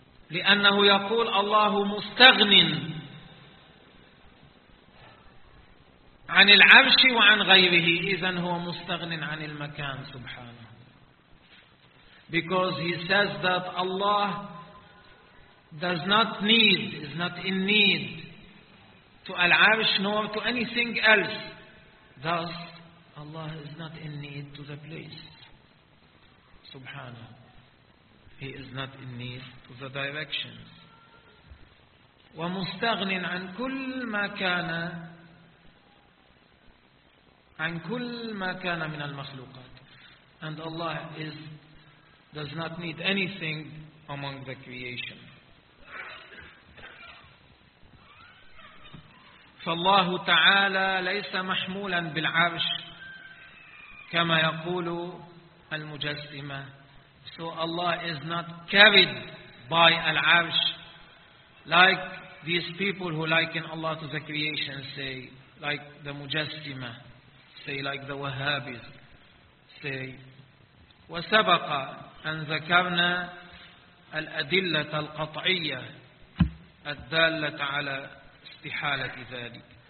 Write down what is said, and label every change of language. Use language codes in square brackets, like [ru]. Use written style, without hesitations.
[ar] لأنه يقول الله مستغن عن العرش وعن غيره، إذن هو مستغن عن المكان سبحانه. [en] Because he says that Allah does not need, is not in need to العرش nor to anything else. Thus, Allah is not in need to the place. [ar] سبحانه. [en] He is not in need to the directions. [ar] ومستغن عن كل ما كان عن كل ما كان من المخلوقات. [en] And Allah is does not need anything among the creation. [ar] فالله تعالى ليس محمولا بالعرش كما يقول المجسمة. [en] So Allah is not carried by al-arsh like these people who liken Allah to the creation, say, like the mujassima, say, like the Wahhabis, say. [ar] وَسَبَقَ أَنْ ذَكَرْنَا الْأَدِلَّةَ الْقَطْعِيَّةَ الدَّالَّةَ عَلَى اسْتِحَالَةِ ذَلِكَ.